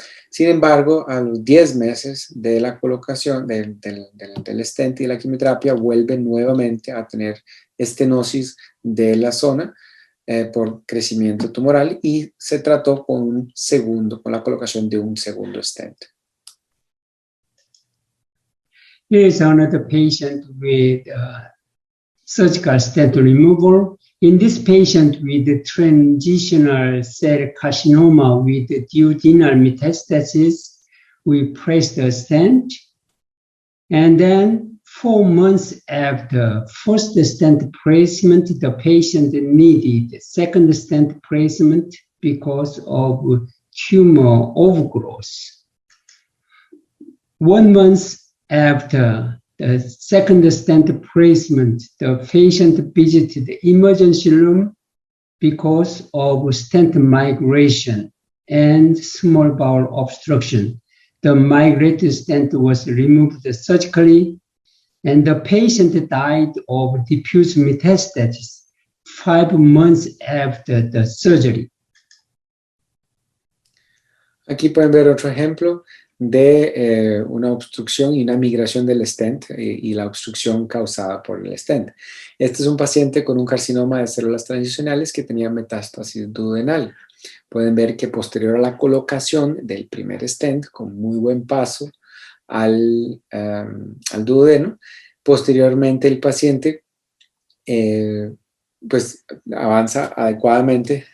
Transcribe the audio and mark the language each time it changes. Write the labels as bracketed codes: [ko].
[es] Sin embargo, a los 10 meses de la colocación del stent y la quimioterapia, vuelve nuevamente a tener estenosis de la zona por crecimiento tumoral y se trató con la colocación de un segundo stent. [en] Here is another patient with surgical stent removal. In this patient with the transitional cell carcinoma with the duodenal metastasis, we placed a stent. And then 4 months after first stent placement, the patient needed second stent placement because of tumor overgrowth. 1 month after the second stent placement, the patient visited the emergency room because of stent migration and small bowel obstruction. The migrated stent was removed surgically, and the patient died of diffuse metastasis 5 months after the surgery. [es] Aquí pueden ver otro ejemplo de una obstrucción y una migración del stent y la obstrucción causada por el stent. Este es un paciente con un carcinoma de células transicionales que tenía metástasis duodenal. Pueden ver que posterior a la colocación del primer stent, con muy buen paso al duodeno, posteriormente el paciente pues avanza adecuadamente.